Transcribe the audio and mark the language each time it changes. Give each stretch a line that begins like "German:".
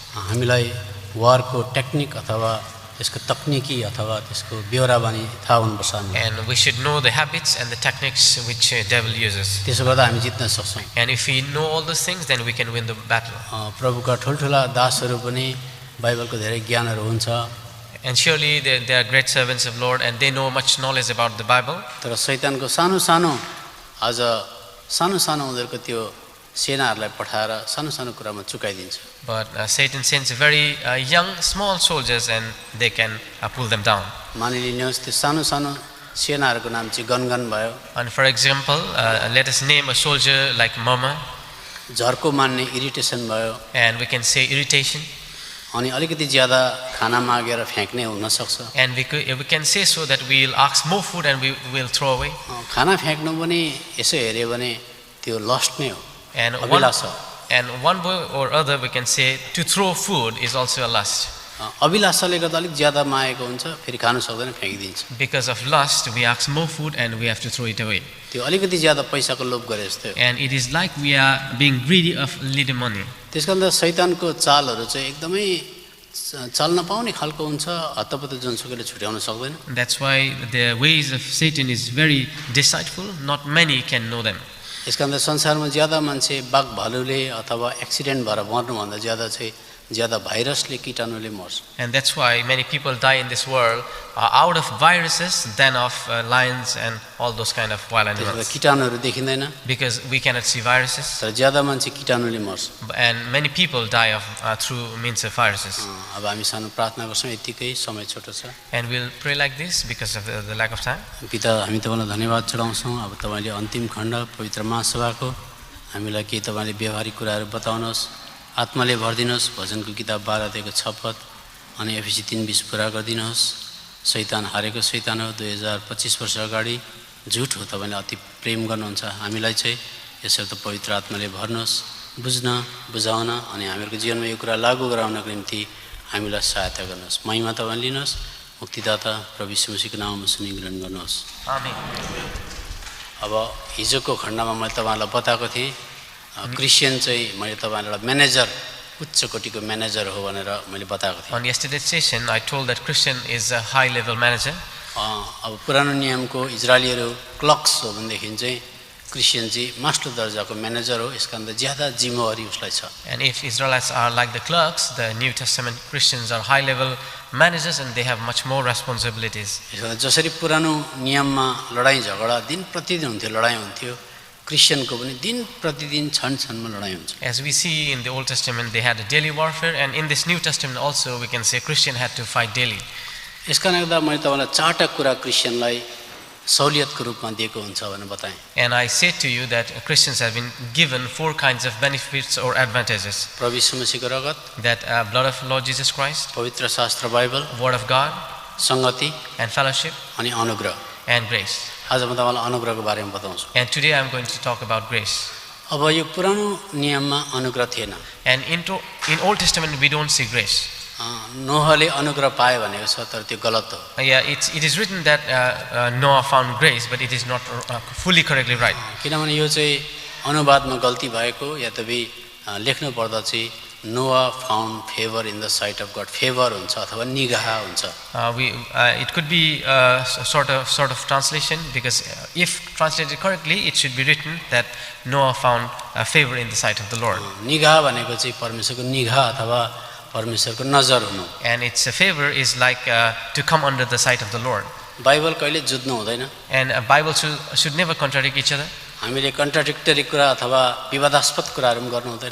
Nepali: हामीलाई वारको टेक्निक अथवा त्यसको तकनिकी अथवा त्यसको ब्यौराबानी थाहा हुनुपर्छ हामीलाई।
English: And we should know the habits and the techniques which devil uses.
Nepali: त्यसो गर्दा हामी जित्न सक्छौं।
English: And if we know all those things, then we can win the battle.
Nepali: प्रभुका ठुलठुला दासहरु पनि बाइबलको धेरै ज्ञानहरु हुन्छ।
English: And surely they are great servants of Lord and they know much knowledge about the Bible.
Nepali: तर शैतानको सानो-सानो आज सानो-सानो उनीहरुको त्यो सेनाहरुलाई पठाएर सानो-सानो कुरामा चुकाइदिन्छ।
English: But Satan sends very small soldiers and they can pull them down.
Nepali: मानिलिनुहोस् त्यो सानो-सानो सेनाहरुको नाम चाहिँ गनगन भयो।
English: And for example, let us name a soldier like Mama.
Nepali: झर्को मान्ने इरिटेसन भयो।
English: And we can say irritation.
Nepali: अनि अलिकति ज्यादा खाना मागेर फ्याक्ने हुन सक्छ।
English: And we can say so that we will ask more food and we will throw away.
Nepali: खाना फ्याक्नु पनि यसो हेर्यो भने त्यो लस्ट नै हो।
English: And one way or other we can say to throw food is also a lust.
Nepali: अभिलाषाले गर्दा अलिक ज्यादा मागेको हुन्छ फेरि खानु सक्दैन फ्याकिदिन्छ।
English: Because of lust we ask more food and we have to throw it away.
Nepali: त्यो अलिकति ज्यादा पैसाको लोभ गरे जस्तो हो।
English: And it is like we are being greedy of little money.
Nepali: त्यसकारण शैतानको चालहरु चाहिँ एकदमै चल्न पाउने खालको हुन्छ, हतपत जुनसुकैले छुट्याउन सक्दैन।
English: That's why the ways of Satan is very deceitful, not many can know them.
Nepali: यसकारण संसारमा ज्यादा मान्छे बाघ भालुले अथवा एक्सिडेन्ट भएर मर्नु भन्दा ज्यादा भाइरसले कीटाणुले मर्छ।
English: And that's why many people die in this world out of viruses than of lions and all those kind of wild animals.
Nepali: कीटाणुहरु देखिदैन।
English: Because we cannot see viruses.
Nepali: तर ज्यादा मान्छे कीटाणुले मर्छ।
English: And many people die of through means of viruses.
Nepali: अब हामी सानो प्रार्थना गर्छौं, यतिकै समय छोटो छ।
English: And we'll pray like this because of the lack of time.
Nepali: पिता हामी तपाईलाई धन्यवाद चढाउँछौं। अब तपाईले अन्तिम खण्ड पवित्र महासभाको हामीलाई के तपाईले व्यवहारिक कुराहरु बताउनुहोस्। आत्माले भर्दिनुहोस्। भजनको किताब 12 अध्यायको 6 पद अनि एफएसी 3:20 पूरा गर्दिनुहोस्। शैतान हारेको शैतान हो। 2025 वर्ष अगाडि झुट हो। तपाईले अति प्रेम गर्नुहुन्छ हामीलाई चाहिँ यसर्थ पवित्र आत्माले भर्नुहोस्, बुझ्न बुझाउन अनि हामीहरूको जीवनमा यो कुरा लागू गराउनको निम्ति हामीलाई सहायता गर्नुहोस्। महिमा तपाईले लिनुहोस्। मुक्तिदाता प्रभु यीशु मसीहको नाममा सुनि ग्रहण गर्नुहोस्। आमेन। अब हिजोको खण्डमा मैले तपाईलाई बताएको थिएँ क्रिश्चियन चाहिँ मैले तपाईलाई म्यानेजर उच्च कोटीको म्यानेजर हो भनेर मैले बताएको थिएँ।
English: On yesterday's session I told that Christian is a high level manager.
Nepali: अब पुरानो नियमको इजरायलीहरु क्लक्स हो भनेदेखि चाहिँ क्रिश्चियन चाहिँ मास्टर दर्जाको म्यानेजर हो। यसका अन्त ज्यादा जिम्मेवारी उसलाई छ।
English: And if Israelites are like the clerks, the New Testament Christians are high level managers and they have much more responsibilities.
Nepali: जसरी पुरानो नियममा लडाई झगडा दिन प्रतिदिन हुन्थ्यो, लडाई हुन्थ्यो, क्रिश्चियनको पनि दिन प्रतिदिन क्षण-क्षणमा लडाई हुन्छ।
English: As we see in the Old Testament they had a daily warfare and in this New Testament also we can say Christian had to fight daily.
Nepali: यसका गर्दा मैले तपाईलाई चारवटा कुरा क्रिश्चियनलाई सहुलियतको रूपमा दिएको हुन्छ भनेर बताएँ।
English: And I said to you that Christians have been given 4 kinds of benefits or advantages.
Nepali: प्रभु यीशु मसीहको रगत,
English: that blood of Lord Jesus Christ,
Nepali: पवित्र शास्त्र बाइबल,
English: word of God,
Nepali: संगति
English: and fellowship,
Nepali: अनि अनुग्रह
English: and grace.
Nepali: आज म तपाईलाई अनुग्रहको बारेमा बताउँछु।
English: And today I am going to talk about grace.
Nepali: अब यो पुरानो नियममा अनुग्रह थिएन।
English: And in Old Testament we don't see grace.
Nepali: नोहले अनुग्रह पाए भनेको छ तर त्यो गलत हो।
English: Yeah, it is written that Noah found grace but it is not fully correctly right.
Nepali: किनभने यो चाहिँ अनुवादमा गल्ती भएको या त लेख्नु पर्दा चाहिँ
English: Noah found favor in the sight of God.
Nepali: Favor हुन्छ अथवा निगाह हुन्छ।
English: It could be sort of translation because if translated correctly it should be written that Noah found favor in the sight of the Lord.
Nepali: निगाह भनेको चाहिँ परमेश्वरको निगाह अथवा परमेश्वरको नजर हुनु।
English: And its favor is like to come under the sight of the Lord.
Nepali: Bible कहिले जुझ्नु हुँदैन।
English: And a Bible should never contradict each other.
Nepali: हामीले कन्ट्राडिक्टरी कुरा अथवा विवादास्पद कुराहरु पनि गर्नु हुँदैन